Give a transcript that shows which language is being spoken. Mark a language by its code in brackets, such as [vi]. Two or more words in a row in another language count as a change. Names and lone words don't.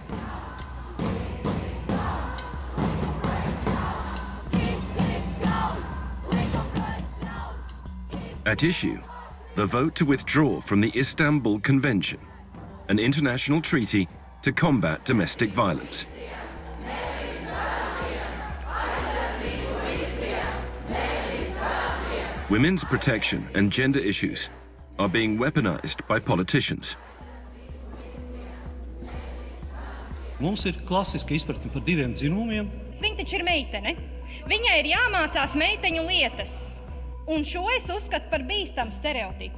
[en] At issue, the vote to withdraw from the Istanbul Convention, an international treaty to combat domestic violence. Women's protection and gender issues are being weaponized by politicians. [lv] Mums ir klasiska izpratne par diviem dzimumiem. Viņa taču ir meitene. Viņai ir jāmācās meiteņu lietas. Un šo es uzskatu par bīstamu stereotipu.